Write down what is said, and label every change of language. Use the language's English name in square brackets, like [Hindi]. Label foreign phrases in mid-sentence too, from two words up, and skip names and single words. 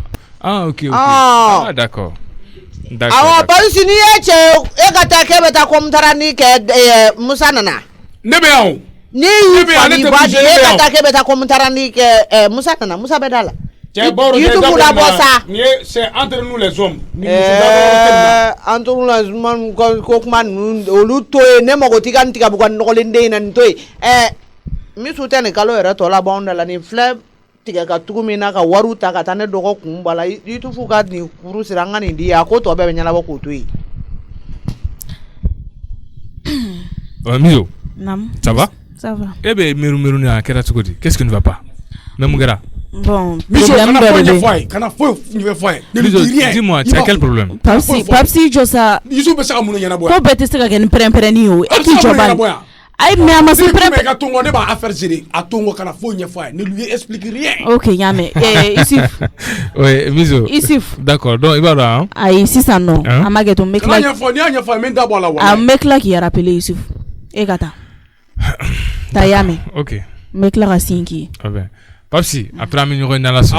[French] Ok. D'accord. [Bambara] Awɔ Papisi n'i ye cɛ e ka taa k'e bɛ taa komutarandi kɛ Musa nana. Ne bɛ yan. N'i y'i fali ba de e ka taa k'e bɛ taa komutarandi kɛ Musa nana Musa bɛ da la. Cɛ Bawuro Yutufu la bɔ sa. Ni ye [French] c'est entre nous les hommes. Entre nous les hommes [Bambara] ko kuma ninnu olu to ye ne mago t'i ka nin tigɛbugu nɔgɔlen den in na nin to ye. Misiw tɛ nin kalo yɛrɛ tɔ la b'anw da la nin filɛ tigɛ ka tugu min na ka wariw ta ka taa ne dɔgɔ kun bɔ a la Yutufu ka nin kuru sira an ka nin di a ko tɔ bɛɛ bɛ ɲɛnabɔ k'o to yen. Mizo. Naam. [French] Ça va? Ça va. [Bambara] E bɛ miiri ni a kɛra cogo di? [French] Qu'est-ce qui ne va pas? Même [Bambara] mun kɛra? Bon, Mizo problème kana dɔ foyi de ɲɛfɔ bɛ. a ye kana foyi ɲɛfɔ a ye. [French] Mizo dis-moi tu as quel problème? [Bambara] Papisi jɔ sa. Yusuf bɛ se ka mun ɲɛnabɔ Ko bɛɛ tɛ se ka kɛ ni pɛrɛn-pɛrɛnni ye o. E k'i jɔ bani. Ayi mais a ma se pɛrɛn-pɛrɛn. ka to n kɔ ne b'a [French] affaire gérer [Bambara] a to n kɔ kana foyi ɲɛfɔ a ye [French] ne lui explique rien. [Bambara] Ok y'a mɛn Isuf. [French] Oui Mizo. Isuf. [Bambara] D'accord donc i b'a dɔn han? Ayi sisan nɔ an ma kɛ to n bɛ kana ɲɛfɔ n'i y'a ɲɛfɔ a ye n bɛ da bɔ a la wa. N bɛ tila k'i rappeler Isuf e ka taa. Ta y'a mɛn. Ok. N bɛ tila ka sin k'i ye. Papisi après an bɛ ɲɔgɔn ye n'Ala sɔnna.